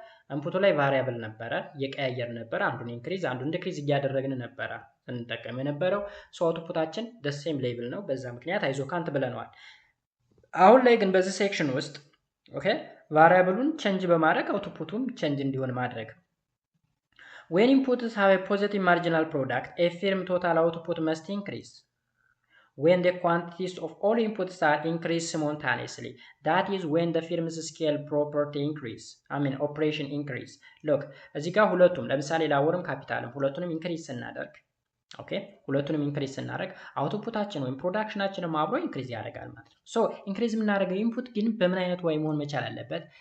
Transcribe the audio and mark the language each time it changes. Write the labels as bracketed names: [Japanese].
[Amharic] ኢንፑቱ ላይ ቫሪያብል ነበረ፣ እየቀያየር ነበር። አንዱን ኢንክሪዝ አንዱን ዲክሪዝ እያደረግን ነበረ እንጠቀም የነበረው። ሶ አውትፑታችን ደሴም ሌቭል ነው። በዛ ምክንያት አይዞካንት ብለነዋል። አሁን ላይ ግን በዚህ ሴክሽን ውስጥ ኦኬ ቫሪያብሉን ቼንጅ በማድረግ አውትፑቱም ቼንጅ እንዲሆን ማድረግ። [English] when inputs have a positive marginal product a firm total output must increase. When the quantities of all inputs are increased simultaneously, that is when the firm's scale property operation increase. [Amharic] Look, እዚህ ጋር ሁለቱም ለምሳሌ ላቦርም ካፒታልም ሁለቱንም ኢንክሪዝ ስናደርግ ኦኬ ሁለቱንም ኢንክሪዝ ስናደርግ አውትፑታችን ወይም ፕሮዳክሽናችንም አብሮ ኢንክሪዝ ያደርጋል ማለት ነው። ሶ ኢንክሪዝ የምናደርገው ኢንፑት ግን በምን አይነት ወይ መሆን መቻል አለበት?